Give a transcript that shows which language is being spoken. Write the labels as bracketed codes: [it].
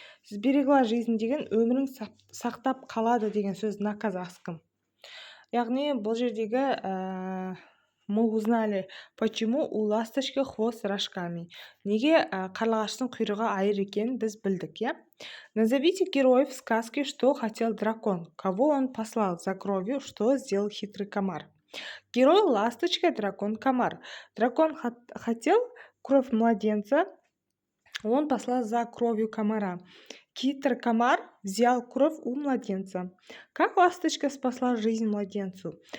[ru] Сберегла жизнь [kk] деген өмірін сақтап қалады деген сөз [ru] на казахском. [kk] Яғни, бұл жердегі [ru] мы узнали, почему у ласточки хвост рожками. [kk] Неге қарлығаштың құйрығы айыр екенін біз білдік, [ru] Назовите героев сказки, что хотел дракон. Кого он послал за кровью, что сделал хитрый комар. Герой ласточка, дракон комар. Дракон хотел кровь младенца, он послал за кровью комара. Хитрый комар взял кровь у младенца. Как ласточка спасла жизнь младенцу?